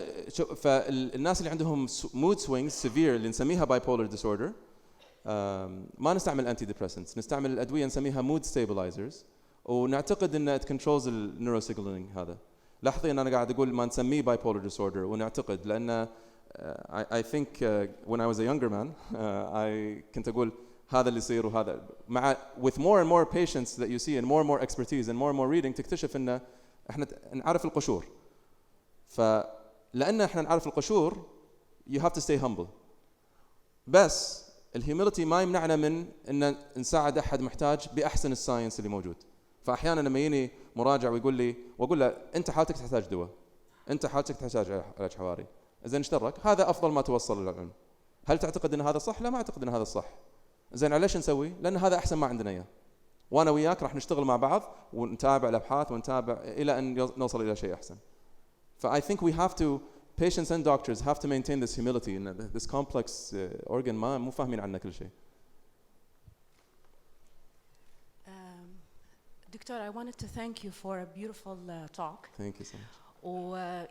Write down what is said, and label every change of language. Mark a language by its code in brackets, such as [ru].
[ar] فالناس اللي عندهم [en] mood swings severe [ar] اللي نسميها bipolar disorder ما نستعمل antidepressants، نستعمل الأدوية نسميها mood stabilizers، ونعتقد إن [en] it controls neuro-signaling. [ar] هذا لاحظي أن أنا قاعد أقول ما نسميه bipolar disorder ونعتقد، لأن [en] I think when I was a younger man I [ar] كنت أقول هذا اللي يصير وهذا مع [en] with more and more patients that you see and more expertise and more reading [ar] تكتشف إن إحنا نعرف القشور. فلأن إحنا نعرف القشور [en] you have to stay humble. [ar] بس الهيوميليتي ما يمنعنا من إن نساعد أحد محتاج بأحسن الساينس اللي موجود. فأحيانا لما يجيني مراجع ويقول لي وأقول له أنت حالتك تحتاج دواء، أنت حالتك تحتاج علاج حواري، زين اشترك هذا أفضل ما توصل للعلم. هل تعتقد أن هذا صح؟ لا، ما أعتقد أن هذا صح. زين ليش نسوي؟ لأن هذا أحسن ما عندنا إياه، وأنا وياك راح نشتغل مع بعض ونتابع الأبحاث ونتابع إلى أن نوصل إلى شيء أحسن. [en] I think we have to, patients and doctors have to maintain this humility in this complex organ [ar] ما مو فاهمين عنه كل شيء. [en] Doctor, I wanted to thank you for a beautiful talk. Thank you so much.